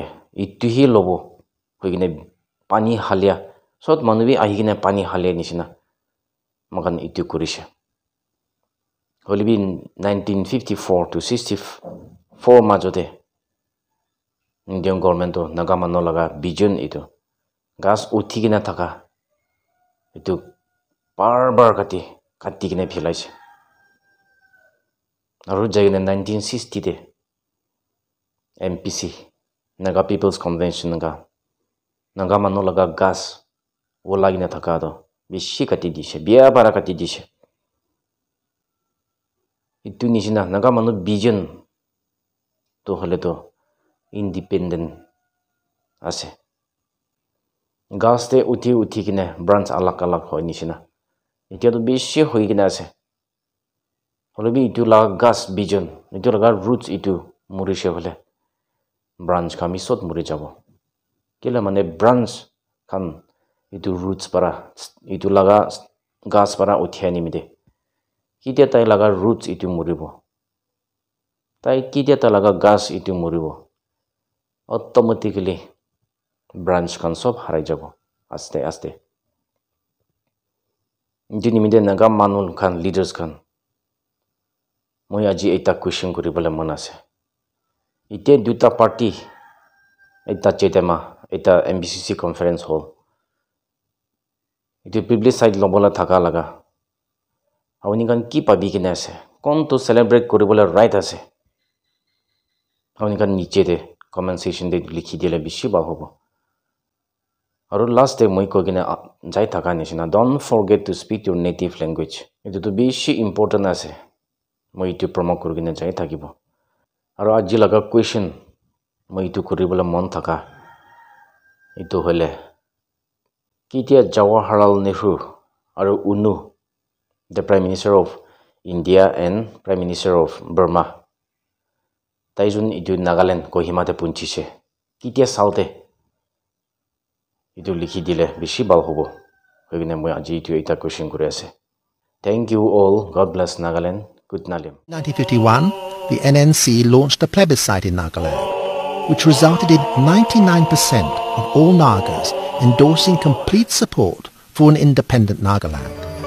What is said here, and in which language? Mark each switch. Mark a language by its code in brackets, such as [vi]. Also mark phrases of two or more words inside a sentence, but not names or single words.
[nag] itu hi lobo hoigine pani halia sot manubi ahigine pani halia nisina mokan itu korise holibi 1954 to 64 majote Indian government to naga manu laga vision itu gas uthigina thaka itu bar kati gine philaise aru jagine 1960 de MPC naga people's convention naga manu laga gas wolagina thaka do beshi kati dise biya bara kati dise itu nishina naga manu vision to hole to independent ase gas te uthi kine branch alak alak hoy nishina etia to beshi hoi kine ase holobi itu la gas vision itu la roots itu murishe hole branch kami sot muri jabo kila mane branch kan itu roots para itu laga gas para uthiani mide kitia tai laga roots itu muribo tai kitia ta laga gas itu muribo automatically branch kan sob harai jabo aste aste jini mide naga manul kan leaders kan moi aji eta question kuribole mon ase ite duta party eta chetema eta MBCC conference hall ite publicite lobola thaka laga awni kan ki pabi kine ase kon to celebrate kuribole right ase awni kan niche de [en] comment section [nag] de likhi dile bishi ba hobo aru last day moi ko kine jai thaka nishina [en] don't forget to speak your native language [nag] itu to bishi important ase moi itu promote kurgine jai thakibo aru aji laga question moi itu kuribole mon thaka itu hole kitia Jawaharlal Nehru aru Unu [en] the Prime Minister of India and Prime Minister of Burma [nag] taijun itu Nagaland Kohima te punchise kitia saute itu likhi dile bishi bal hobo hoigine moi aji itu eta question kuri ase [en] thank you all god bless Nagaland good [nag] nalim [en] 1951 the NNC launched a plebiscite in Nagaland which resulted in 99% of all Nagas endorsing complete support for an independent Nagaland.